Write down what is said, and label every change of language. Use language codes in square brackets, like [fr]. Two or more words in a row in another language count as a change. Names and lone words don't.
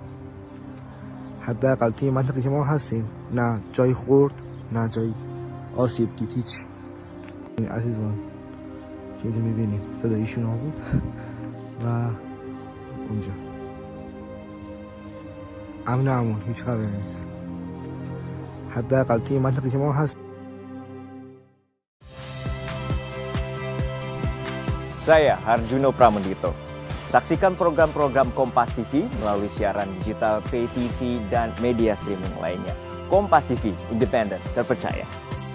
[fa] حداقل توی منطقه که ما هستیم نه جای خورد نه جای آسیب دید، هیچ. این عزیزان که اینجا میبینیم صدای ایشون ها بود و اونجا امون هیچ خبری نیست. حداقل توی منطقه که ما هستیم. [id] Saya Harjuno Pramendito. Saksikan program-program Kompas TV melalui siaran digital, [en] pay TV, [id] dan media streaming lainnya. Kompas TV, independen, terpercaya.